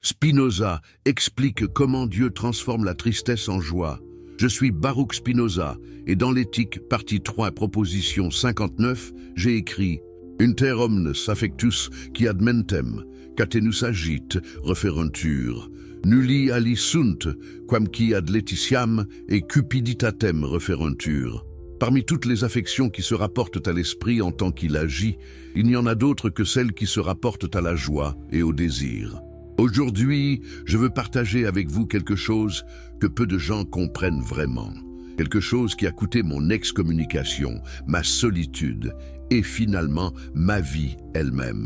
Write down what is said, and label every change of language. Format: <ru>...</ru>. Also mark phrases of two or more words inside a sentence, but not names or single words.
<fr>Spinoza explique comment Dieu transforme la tristesse en joie. Je suis Baruch Spinoza et dans l'Éthique, partie 3, proposition 59, j'ai écrit</fr> <la>« Inter omnes affectus qui ad mentem, catenus agit, referentur, nulli ali sunt, quamqui ad laetitiam et cupiditatem referentur ».</la> <fr>Parmi toutes les affections qui se rapportent à l'esprit en tant qu'il agit, il n'y en a d'autres que celles qui se rapportent à la joie et au désir. Aujourd'hui, je veux partager avec vous quelque chose que peu de gens comprennent vraiment. Quelque chose qui a coûté mon excommunication, ma solitude et finalement ma vie elle-même.</fr>